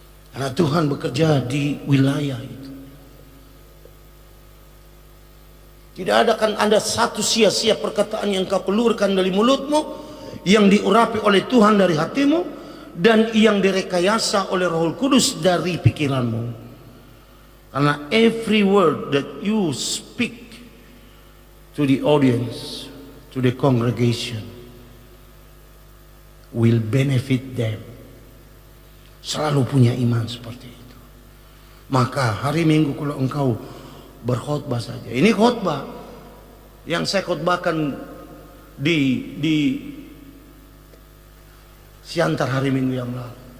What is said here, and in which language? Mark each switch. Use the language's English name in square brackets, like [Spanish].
[Indonesian] Karena Tuhan bekerja di wilayah itu. Tidak akan ada satu sia-sia perkataan yang kau keluarkan dari mulutmu, yang diurapi oleh Tuhan dari hatimu, dan yang direkayasa oleh Roh Kudus dari pikiranmu. [English] Karena every word that you speak to the audience, to the congregation, will benefit them. [Indonesian] Selalu punya iman seperti itu. Maka hari Minggu kalau engkau berkhotbah saja. Ini khotbah yang saya khotbahkan di Siantar hari Minggu yang lalu.